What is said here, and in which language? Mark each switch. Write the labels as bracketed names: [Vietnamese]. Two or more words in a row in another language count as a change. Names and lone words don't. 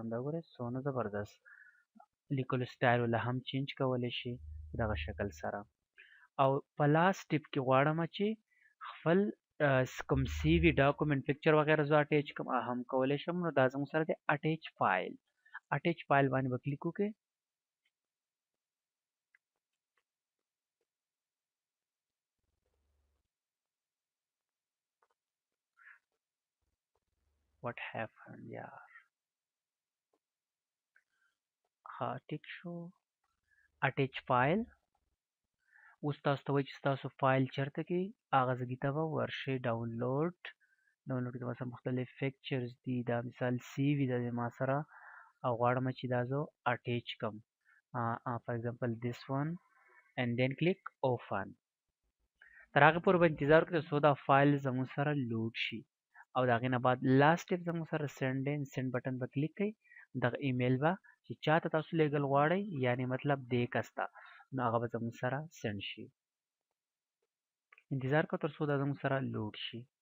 [Pashto] دا ګورئ څونه زبردست لیکلو سټایل ولا هم چینج کولی شي په دغه شکل سره. او په [English] last tip [Pashto] کې غواړم چې خپل کوم سی وي [English] document picture [Pashto] وغیره زه اټیچ کړم هم کولی شم. نو دا زموږ سره دی [English] attach file [Pashto] باندې به کلیک وکړئ. [English] what happened [Pashto] یار ها ټیک شو. [English] attach file [Pashto] اوس تاسو ته وایي چې ستاسو فایل چېرته کې هغه ځای ته به ورشئ. ډاونلوډ کې ما سره مختلف پکچرز دي. دا مثال سی وي دا د ما سره او غواړم چې دا زه اټیچ کړم. [English] For example, this one, and then click open. [Pashto] تر هغه پورې به انتظار وکړو څو دا فایل زموږ سره لوډ شي او د هغې نه بعد [English] last step [Pashto] زموږ سره سینډ دی [English] send button [Pashto] به کلیک کړئ دغه ایمیل به چې چاته تاسو لیږل غواړئ یعنې مطلب دې کس ته نو هغه به زموږ سره سینډ شي انتظار کوو تر څو دا زموږ سره لوډ شي